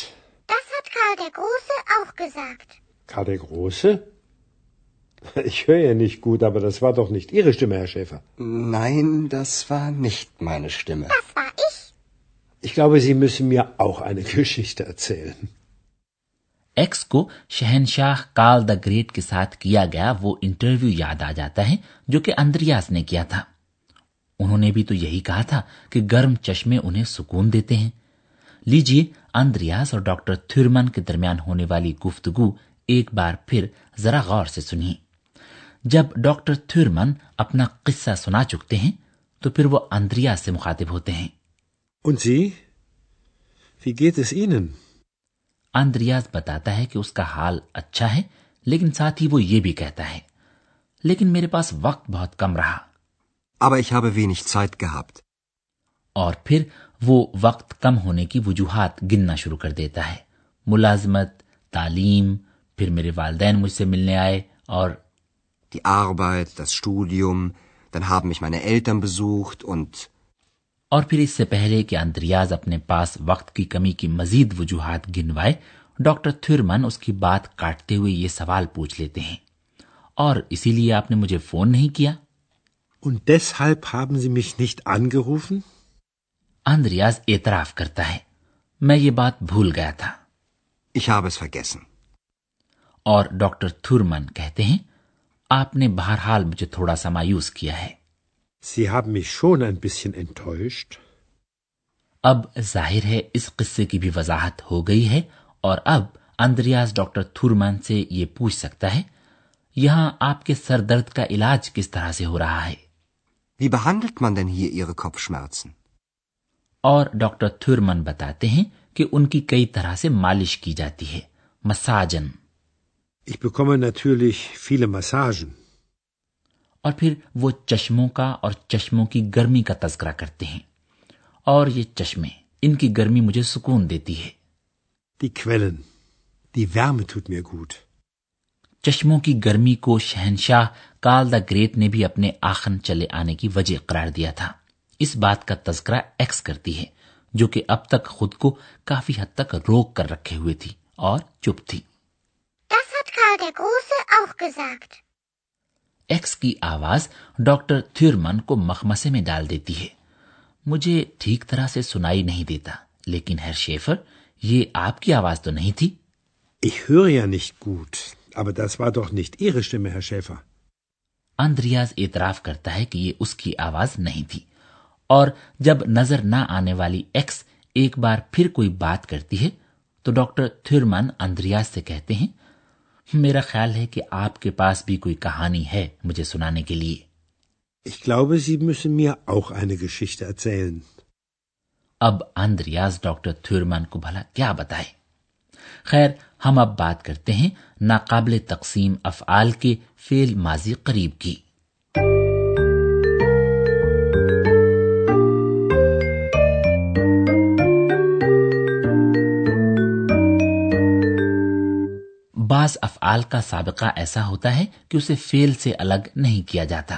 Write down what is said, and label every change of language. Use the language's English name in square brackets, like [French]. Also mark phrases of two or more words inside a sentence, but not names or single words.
[German] Das hat Karl der Große auch gesagt. Karl der Große? Ich höre ja nicht gut, aber das war doch nicht Ihre Stimme, Herr Schäfer. Nein, das war nicht meine Stimme. Das war ich. Ich glaube, Sie müssen mir auch eine Geschichte erzählen. [Urdu] ایکس کو شہنشاہ کارل د گریٹ کے ساتھ کیا گیا وہ انٹرویو یاد آ جاتا ہے جو کہ آندریاس نے کیا تھا. انہوں نے بھی تو یہی کہا تھا کہ گرم چشمے انہیں سکون دیتے ہیں. لیجیے آندریاس اور ڈاکٹر تھیورمن کے درمیان ہونے والی گفتگو ایک بار پھر ذرا غور سے سنیے. جب ڈاکٹر تھیورمن اپنا قصہ سنا چکتے ہیں تو پھر وہ آندریاس سے مخاطب ہوتے ہیں. [German] Und Sie? Wie geht es Ihnen? [Urdu] آندریاس بتاتا ہے کہ اس کا حال اچھا ہے، لیکن ساتھ ہی وہ یہ بھی کہتا ہے، لیکن میرے پاس وقت بہت کم رہا. [German] Aber ich habe wenig Zeit gehabt. [Urdu] اور پھر وہ وقت کم ہونے کی وجوہات گننا شروع کر دیتا ہے. ملازمت، تعلیم، پھر میرے والدین مجھ سے ملنے آئے اور [German] Die Arbeit, das Studium, dann haben mich meine Eltern besucht und... [Urdu] اور پھر اس سے پہلے کہ آندریاز اپنے پاس وقت کی کمی کی مزید وجوہات گنوائے، ڈاکٹر تھیورمن اس کی بات کاٹتے ہوئے یہ سوال پوچھ لیتے ہیں، اور اسی لیے آپ نے مجھے فون نہیں کیا? [German] Und deshalb haben Sie mich nicht angerufen? [Urdu] آندریاز اعتراف کرتا ہے، میں یہ بات بھول گیا تھا. [German] Ich habe es vergessen. [Urdu] اور ڈاکٹر تھیورمن کہتے ہیں، آپ نے بہرحال مجھے تھوڑا سا مایوس کیا ہے. [German] Sie haben mich schon ein bisschen enttäuscht. [Urdu] اب ظاہر ہے اس قصے کی بھی وضاحت ہو گئی ہے، اور اب آندریاس ڈاکٹر تھیورمن سے یہ پوچھ سکتا ہے، یہاں آپ کے سر درد کا علاج کس طرح سے ہو رہا ہے? [German] Wie behandelt man denn hier Ihre Kopfschmerzen? [Urdu] اور ڈاکٹر تھیورمن بتاتے ہیں کہ ان کی کئی طرح سے مالش کی جاتی ہے، مساجن. [German] Ich bekomme natürlich viele Massagen. [Urdu] اور پھر وہ چشموں کا اور چشموں کی گرمی کا تذکرہ کرتے ہیں، اور یہ چشمے، ان کی گرمی مجھے سکون دیتی ہے. [German] Die Quellen. Die Wärme tut mir gut. [Urdu] چشموں کی گرمی کو شہنشاہ کارل د گریٹ نے بھی اپنے آخن چلے آنے کی وجہ قرار دیا تھا. اس بات کا تذکرہ ایکس کرتی ہے، جو کہ اب تک خود کو کافی حد تک روک کر رکھے ہوئے تھی اور چپ تھی. [German] Das hat Karl der Große auch gesagt. [Urdu] ایکس کی آواز ڈاکٹر تھیورمن کو مخمصے میں ڈال دیتی ہے. مجھے ٹھیک طرح سے سنائی نہیں دیتا، لیکن ہیر شیفر، یہ آپ کی آواز تو نہیں تھی? [German] Ich höre ja nicht gut, aber das war doch nicht Ihre Stimme, Herr Schäfer. [Urdu] آندریاز اعتراف کرتا ہے کہ یہ اس کی آواز نہیں تھی، اور جب نظر نہ آنے والی ایکس ایک بار پھر کوئی بات کرتی ہے تو ڈاکٹر تھیورمن آندریاز سے کہتے ہیں، میرا خیال ہے کہ آپ کے پاس بھی کوئی کہانی ہے مجھے سنانے کے لیے. [German] Ich glaube, Sie müssen mir auch eine Geschichte erzählen. [Urdu] اب آندریاز ڈاکٹر تھیورمن کو بھلا کیا بتائے. خیر، ہم اب بات کرتے ہیں ناقابلِ تقسیم افعال کے فعل ماضی قریب کی. بعض افعال کا سابقہ ایسا ہوتا ہے کہ اسے فعل سے الگ نہیں کیا جاتا.